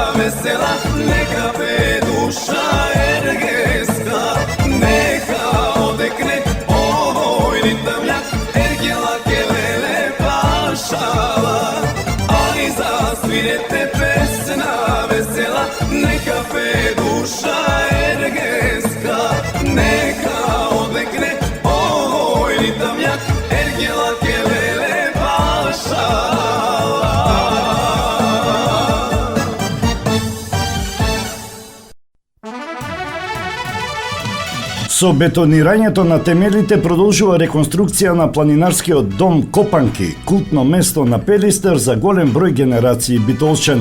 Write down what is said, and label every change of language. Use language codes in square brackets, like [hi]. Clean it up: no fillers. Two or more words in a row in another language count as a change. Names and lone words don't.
[mk] vesela, neka be duša ergeska, neka odekne ovoj ritavljak, ergela kelele pašala, ali zasvirete pesna vesela, neka be duša ergeska, neka odekne ovoj ritavljak, ergela kelele pašala. Со бетонирањето на темелите продолжува реконструкција на планинарскиот дом Копанки, култно место на Пелистер за голем број генерации битолчани.